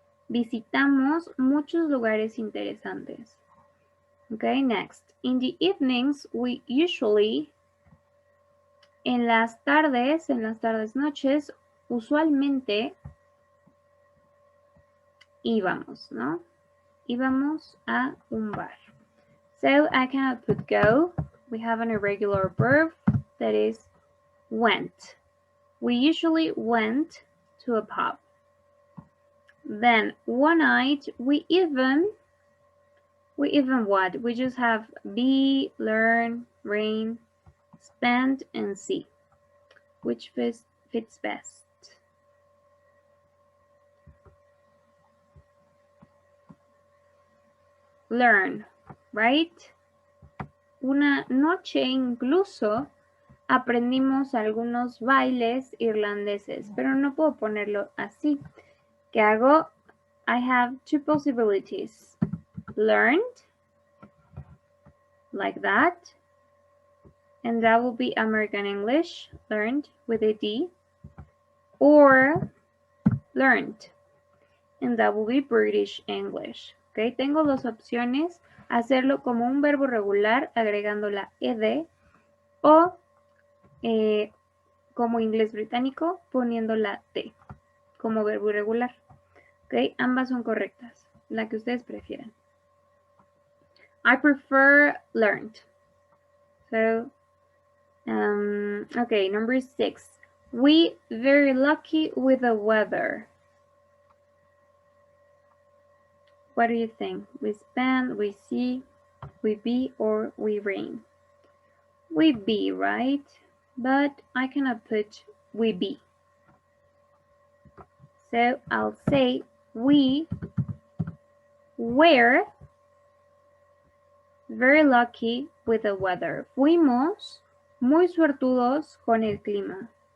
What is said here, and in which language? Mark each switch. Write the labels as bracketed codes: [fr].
[es] Visitamos muchos lugares interesantes. [en] Okay, next. In the evenings, we usually, [es] en las tardes noches, usualmente íbamos, ¿no? Íbamos a un bar. [en] So I cannot put go. We have an irregular verb that is went. We usually went to a pub. Then one night we even what? We just have be, learn, rain, spend, and see. Which fits best? Learn, right? [es] Una noche incluso aprendimos algunos bailes irlandeses, pero no puedo ponerlo así. ¿Qué hago? [en] I have 2 possibilities. Learned, like that, and that will be American English, learned with a D, or learned, and that will be British English. [es] Okay, tengo 2 opciones, hacerlo como un verbo regular agregando la ed o como inglés británico poniendo la t como verbo irregular. Okay, ambas son correctas, la que ustedes prefieran. [en] I prefer learned. So, okay, number 6. We very lucky with the weather. What do you think? We spend, we see, we be, or we rain? We be, right? But I cannot put we be. So I'll say we were very lucky with the weather. [es] Fuimos muy suertudos con el clima.